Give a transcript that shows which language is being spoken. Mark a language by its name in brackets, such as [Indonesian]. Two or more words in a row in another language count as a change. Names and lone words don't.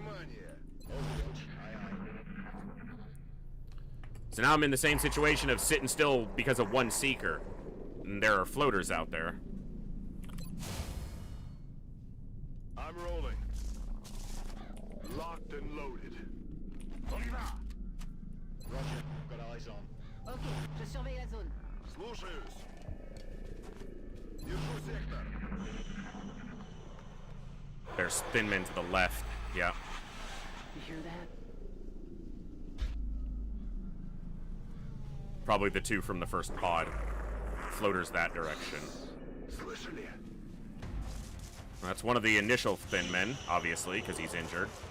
[English] So now I'm in the same situation of sitting still because of 1 Seeker. And there are floaters out there. I'm rolling. Locked and loaded. Roger, got eyes on. [French] Ok, je surveille la zone. [Russian] Слушаюсь. Держу сектор. [English] There's Thinmen to the left. Yeah. You hear that? Probably the 2 from the first pod. Floaters that direction. That's one of the initial Thinmen, obviously, because he's injured.